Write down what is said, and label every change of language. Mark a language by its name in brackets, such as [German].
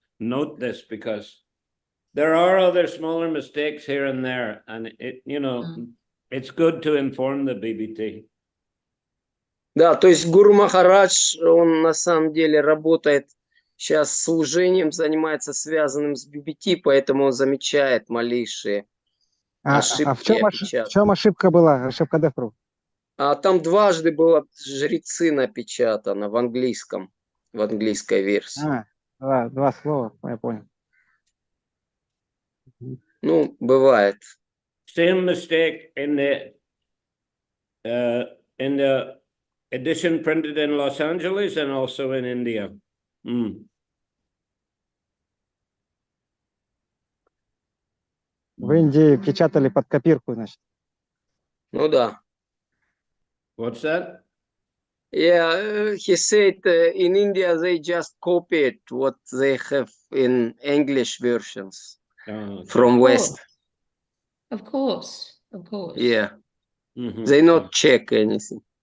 [English] note this because there are other smaller mistakes here and there, and it's good to inform the BBT. [Russian] Да, то есть Гуру Махарадж, он на самом деле работает сейчас служением, занимается связанным с BBT, поэтому он замечает малейшие ошибки. В чем ошибка была? Ошибка Дефру? А там дважды было жрецы напечатано в английской версии. Два слова, я понял. Ну, бывает. [English] Same mistake in the edition printed in Los Angeles and also in India. [Russian] В Индии печатали под копирку, значит. Ну да. [English] What's that? Yeah, he said in India they just copied what they have in English versions from West. Of course. Yeah, they not check anything.